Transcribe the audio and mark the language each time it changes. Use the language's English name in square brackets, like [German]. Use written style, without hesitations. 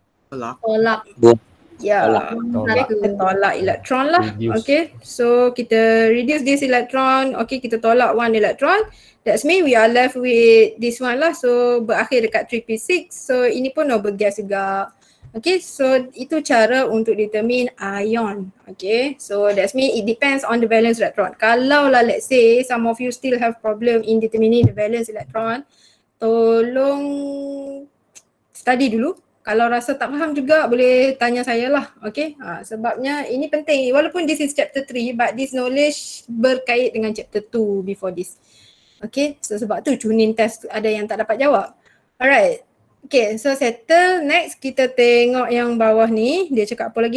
[Malay] Tolak. ya, kita tolak elektron lah. Okay, so kita reduce this electron. Okay, kita tolak 1 electron. [English] That's mean we are left with this one lah. [Malay] So berakhir dekat 3p6. So ini pun noble gas juga. Okay, so itu cara untuk determine ion. [English] Okay, so that's mean it depends on the valence electron. [Malay] Kalau lah [English] let's say some of you still have problem in determining the valence electron, [Malay] tolong study dulu. Kalau rasa tak faham juga boleh tanya saya lah. Okay, sebabnya ini penting. Walaupun [English] this is chapter 3 but this knowledge [Malay] berkait dengan chapter 2 before this. Okay, so sebab tu tuning test ada yang tak dapat jawab. Alright. Okay, so settle. Next kita tengok yang bawah ni. Dia cakap apa lagi?